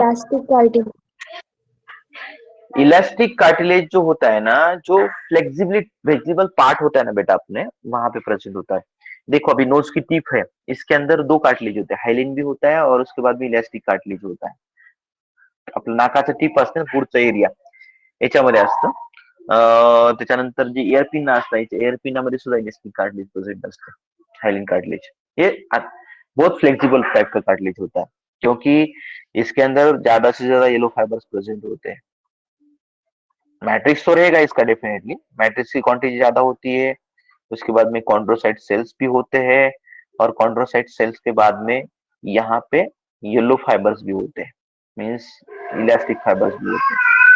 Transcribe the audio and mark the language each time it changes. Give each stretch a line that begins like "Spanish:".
Hindi: Elastic cartilage. Elastic cartilage जो होता है ना, जो फ्लेक्सिबल पार्ट होता है ना बेटा अपने, वहां पे प्रेजेंट होता है. देखो अभी नोज की टिप है, इसके अंदर 2 कार्टिलेज होते हैं, हायलिन भी होता है और उसके बाद में इलास्टिक कार्टिलेज होता है.
Marathi: आपलं नाकाचं टिप असतं ना, पुढचा एरिया याच्यामध्ये असतं. त्याच्यानंतर जे एअर पिन असतं, एअर पिनामध्ये सुद्धा इलास्टिक कार्टिलेज प्रेजेंट असतं, हायलिन कार्टिलेज.
Hindi: ये बहुत फ्लेक्सिबल टाइप का कार्टिलेज होता है, क्योंकि इसके अंदर ज्यादा से ज्यादा येलो फाइबर्स प्रेजेंट होते हैं. मैट्रिक्स तो रहेगा इसका डेफिनेटली, मैट्रिक्स की क्वांटिटी ज्यादा होती है. उसके बाद में कॉन्ड्रोसाइट सेल्स भी होते हैं, और कॉन्ड्रोसाइट सेल्स के बाद में यहाँ पे येलो फाइबर्स भी होते हैं, मीन्स इलास्टिक फाइबर्स भी होते हैं.